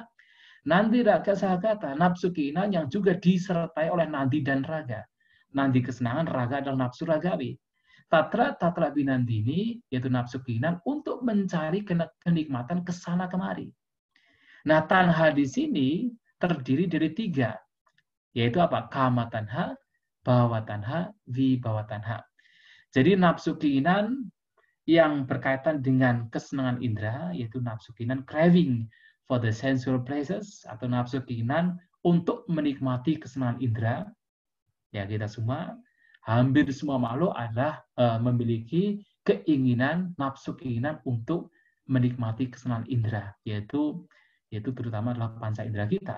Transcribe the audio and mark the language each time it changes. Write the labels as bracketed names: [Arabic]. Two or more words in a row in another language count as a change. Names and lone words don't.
[Indonesian] Nanti [Pali] raga sahagata, [Indonesian] nafsu keinginan yang juga disertai oleh nadi dan raga. Nadi kesenangan, raga adalah nafsu ragawi. [Pali] Tatra binandini, [Indonesian] yaitu nafsu keinginan untuk untuk mencari kenikmatan kesana kemari. Nah, tanha di sini terdiri dari 3, yaitu apa? [Pali] Kama tanha, bhawa tanha, vibhawa tanha. [Indonesian] Jadi nafsu keinginan yang berkaitan dengan kesenangan indera, yaitu nafsu keinginan [English] craving for the sensual pleasures, [Indonesian] atau nafsu keinginan untuk menikmati kesenangan indera. Ya, kita semua, hampir semua makhluk adalah memiliki keinginan, nafsu keinginan untuk menikmati kesenangan indera, yaitu terutama adalah panca indera kita.